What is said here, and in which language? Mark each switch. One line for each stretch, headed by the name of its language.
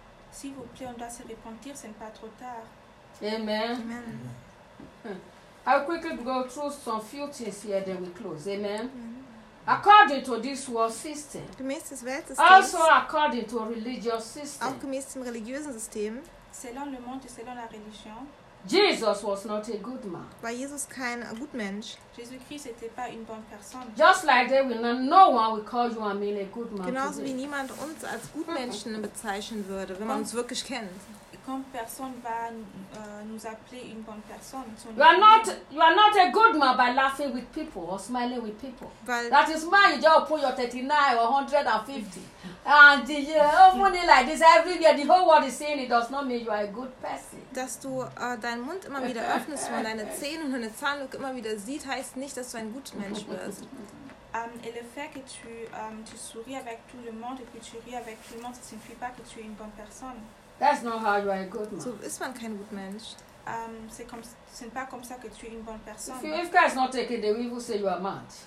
French: S'il vous plaît, on doit se repentir, c'est pas trop tard.
English: Amen. Amen. I'll quickly go through some few things here, then we close. Amen. Amen. According to this world system.
German: Gemäß des Weltsystems.
English: Also according to religious system.
German: Auch gemäß dem religiösen System.
French: Selon le monde, selon la religion.
English: Jesus was not a good man.
German: War Jesus kein gut Mensch?
French: Jésus-Christ n'était pas une bonne personne.
English: Just like they will not, no one will call you and me a good man.
German: Genauso wie niemand uns als gut Menschen bezeichnen würde, wenn man uns wirklich kennt.
French: Comme personne va nous appeler une bonne personne.
English: You are not a good man by laughing with people or smiling with people.
German: Weil
English: that is why you just put your 39 or 150 and the money like this every year. The whole world is saying it does not mean you are a good person.
German: Dass du deinen Mund immer wieder öffnest, wenn man deine Zähne und deine Zahnlücke immer wieder sieht, heißt nicht, dass du ein guter Mensch wirst.
French: Et le fait que tu souris avec tout le monde et que tu ris avec tout le monde, ça ne signifie pas que tu es une bonne personne.
English: That's not how you are a good man.
German: So ist man kein guter Mensch.
French: C'est pas comme ça que tu es une bonne personne.
English: If God is not taking the evil, say you are mad.